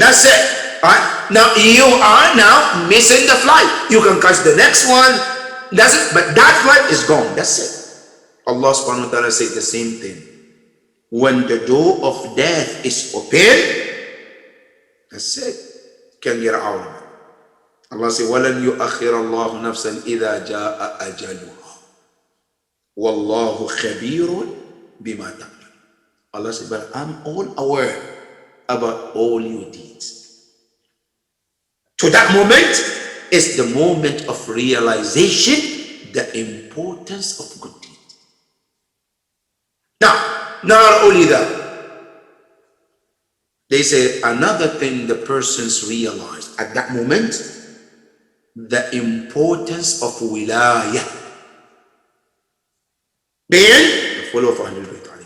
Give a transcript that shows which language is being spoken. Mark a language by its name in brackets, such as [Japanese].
[English] That's it. All right? Now, you are now missing the flight. You can catch the next one. That's it. But that flight is gone. That's it. Allah subhanahu wa ta'ala said the same thing. When the door of death is open, that's it. You can get out of it. Allah said, [Arabic] وَلَنْ يُؤَخِّرَ اللَّهُ نَفْسًا إِذَا جَاءَ أَجَلُهَا وَاللَّهُ خَبِيرٌ بِمَا تَعْمَلُونَ. [English] Allah said, but I'm all aware about all your deeds. To that moment is the moment of realization, the importance of good deeds. Now, not only that, they say another thing the persons realized at that moment, the importance of wilayah, being the follower of Ahlul Bayt.